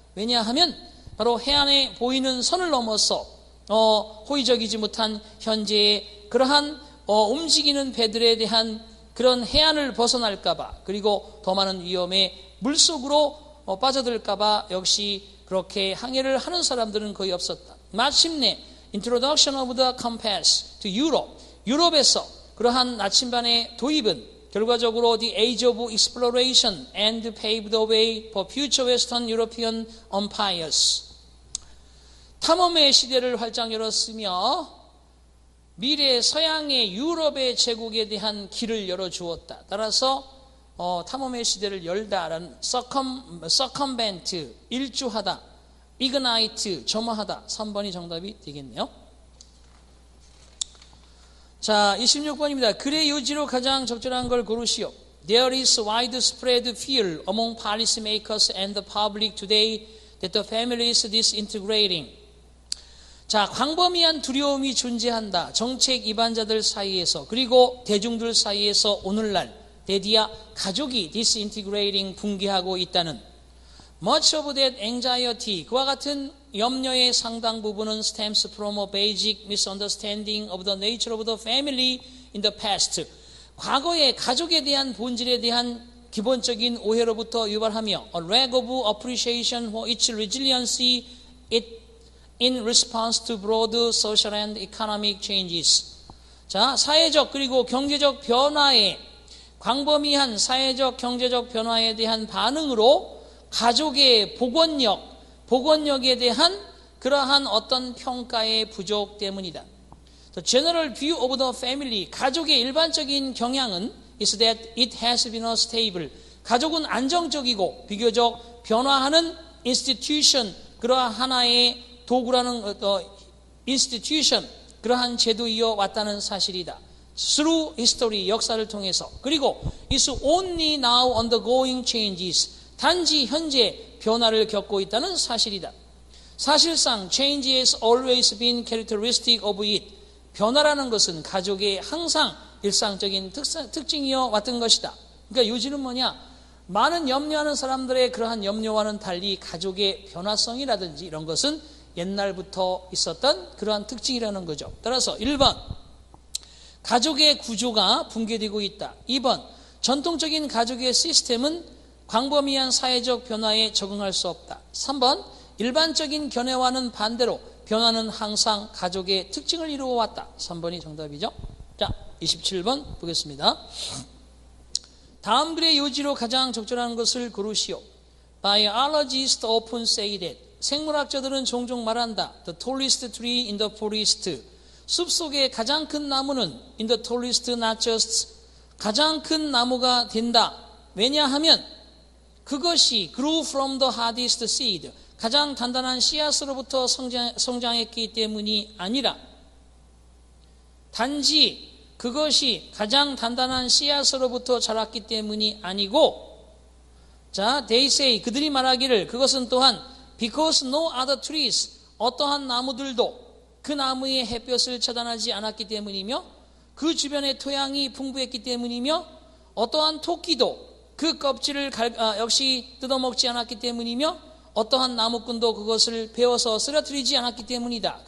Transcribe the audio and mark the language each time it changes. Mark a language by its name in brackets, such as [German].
[Korean] 왜냐하면 바로 해안에 보이는 선을 넘어서 호의적이지 못한 현재의 그러한 움직이는 배들에 대한 그런 해안을 벗어날까봐, 그리고 더 많은 위험에 물속으로 빠져들까봐 역시 그렇게 항해를 하는 사람들은 거의 없었다. 마침내 [English] Introduction of the Compass to Europe, [Korean] 유럽에서 그러한 나침반의 도입은 결과적으로 [English] The Age of Exploration and paved the way for future Western European empires. [Korean] 탐험의 시대를 활짝 열었으며 미래 서양의 유럽의 제국에 대한 길을 열어주었다. 따라서 탐험의 시대를 열다라는 circumvent, 일주하다, ignite, 점화하다. 3번이 정답이 되겠네요. 자, 26번입니다. 글의 요지로 가장 적절한 걸 고르시오. [English] There is widespread fear among policymakers and the public today that the family is disintegrating. [Korean] 자, 광범위한 두려움이 존재한다. 정책 입안자들 사이에서 그리고 대중들 사이에서 오늘날 대디아 가족이 [English] disintegrating, [Korean] 붕괴하고 있다는 [English] much of that anxiety, [Korean] 그와 같은 염려의 상당 부분은 [English] stems from a basic misunderstanding of the nature of the family in the past. [Korean] 과거의 가족에 대한 본질에 대한 기본적인 오해로부터 유발하며 [English] a lack of appreciation for its resiliency in response to broad social and economic changes. [Korean] 자, 사회적 그리고 경제적 변화에 광범위한 사회적 경제적 변화에 대한 반응으로 가족의 복원력에 대한 그러한 어떤 평가의 부족 때문이다. [English] The general view of the family, [Korean] 가족의 일반적인 경향은 [English] is that it has been stable. [Korean] 가족은 안정적이고 비교적 변화하는 institution, 그러한 하나의 도구라는 institution, 그러한 제도이어 왔다는 사실이다. [English] Through history, [Korean] 역사를 통해서. 그리고 [English] is only now undergoing changes. [Korean] 단지 현재 변화를 겪고 있다는 사실이다. 사실상 [English] change has always been characteristic of it. [Korean] 변화라는 것은 가족의 항상 일상적인 특징이어 왔던 것이다. 그러니까 요지는 뭐냐? 많은 염려하는 사람들의 그러한 염려와는 달리 가족의 변화성이라든지 이런 것은 옛날부터 있었던 그러한 특징이라는 거죠. 따라서 1번, 가족의 구조가 붕괴되고 있다. 2번, 전통적인 가족의 시스템은 광범위한 사회적 변화에 적응할 수 없다. 3번, 일반적인 견해와는 반대로 변화는 항상 가족의 특징을 이루어 왔다. 3번이 정답이죠. 자, 27번 보겠습니다. 다음 글의 요지로 가장 적절한 것을 고르시오. [English] Biologists often say that. [Korean] 생물학자들은 종종 말한다. [English] The tallest tree in the forest. [Korean] 숲속의 가장 큰 나무는 [English] in the tallest not just [Korean] 가장 큰 나무가 된다. 왜냐하면 그것이 [English] grew from the hardest seed. [Korean] 가장 단단한 씨앗으로부터 성장했기 때문이 아니라 단지 그것이 가장 단단한 씨앗으로부터 자랐기 때문이 아니고 자, [English] they say [Korean] 그들이 말하기를 그것은 또한 [English] because no other trees [Korean] 어떠한 나무들도 그 나무의 햇볕을 차단하지 않았기 때문이며 그 주변의 토양이 풍부했기 때문이며 어떠한 토끼도 그 껍질을 역시 뜯어먹지 않았기 때문이며 어떠한 나무꾼도 그것을 베어서 쓰러뜨리지 않았기 때문이다.